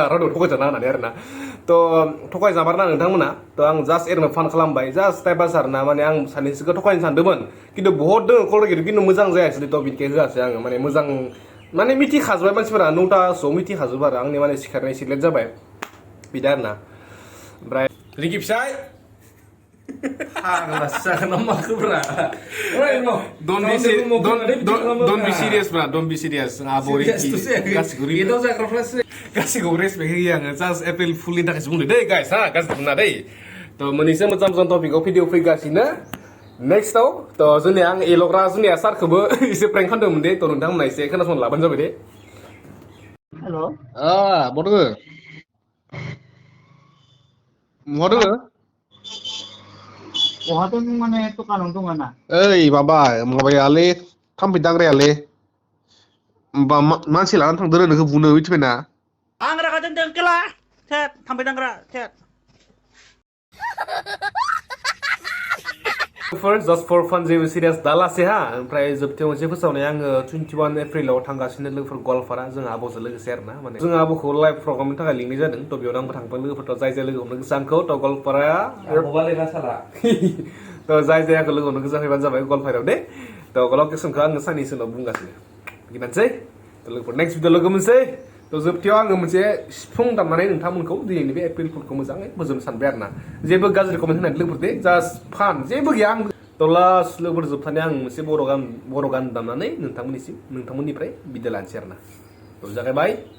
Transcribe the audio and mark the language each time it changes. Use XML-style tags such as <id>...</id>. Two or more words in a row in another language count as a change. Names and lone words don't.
<brx>रावबो थगायजाना होननानै आरोना थ' थगायजामारना नोंथांमोना थ' आं जास्ट एरैनो फान खालामबाय</brx> <en>just time pass</en> <brx>आरोना माने आं सानैसोखौ थगायनो सानदोंमोन खिन्थु बहुत दङ कल गेट खिन्थु मोजां जायासै थ' बिनिखाय होआसै आङो माने मोजां माने मिथिखाजोब्बाय मानसिफोरा 9थासोआव मिथिखाजोबो आरो आंनि माने सिखारनाय एसे लेट जाबाय बिदि आरोना ओमफ्राय रिंकि फिसाय</brx> <en>Don't be serious, bro. Don't be serious.</en> <brx>गासिखौबो रेसपेक्ट होयो आङो जास्ट</brx> <en>April Fool-नि</en> <brx>थाखायसो बुंदों दै गाइस हा गाज्रि बुंना दै थ' मोननैसो मोजां टपिकआव भिडिअ फैगासिनो नेक्स्टआव थ' जोंनिया आं एल'ग्रा जोंनिया सारखौबो एसे प्रेंक खालामदोंमोन दे थ' नोंथांमोना एसे खोनासंना लाबानो जाबाय दे हेलो बहा दोङो बहा दोङो बहा दं माने दखानाव दङ ना ओइ माबायालै थाम्फै दांग्रायालै मानसि लानानै थांदों नोंखौ बुनो मिथिबायना आं रागा जोंदों केला सेट थाम्फै दांग्रा सेट</brx> <en>just for fun</en> <brx>जेबो सिरियास दालासै हा ओमफ्राय जोबथायाव मोनसे फोसावनाय आङो 21 एप्रिलाव थांगासिनो लोगोफोर गवालपारा जोंहा आब'जों लोगोसे आरोना माने जोंहा आब'खौ</brx> <en>live program-नि</en> <brx>थाखाय लिंनाय जादों थ' बेयावनो आंबो थांबाय लोगोफोरथ' जाय लोगो हमनो गोसो आंखौ थ' गवालपाराया थ' जाय आंखौ लोगो हमनो गोसो फैबानो जाबाय गवालपारायाव दे थ' लकेसनखौ आङो साननैसो उनाव बुंगासिनो बिगिनानसै थ' लोगोफोर</brx> <en>next video</en> <brx>लोगो मोनसै थ' जोबथायाव आङो मोनसे सिफुं दामनानै नोंथांमोनखौ दिनैनि बे एप्रिल फुलखौ मोजाङै फोजोबनो सानबाय आरोना जेबो गाज्रि कमेन्ट होनानै लोगोफोर दे</brx> <en>just fun</en> <brx>जेबो गैया आं थ' लास्ट लोगोफोर जोबथानाय आं मोनसे बर' गान दामनानै नोंथांमोननिफ्राय बिदाय लानोसै आरोना थ' जागायबाय</brx>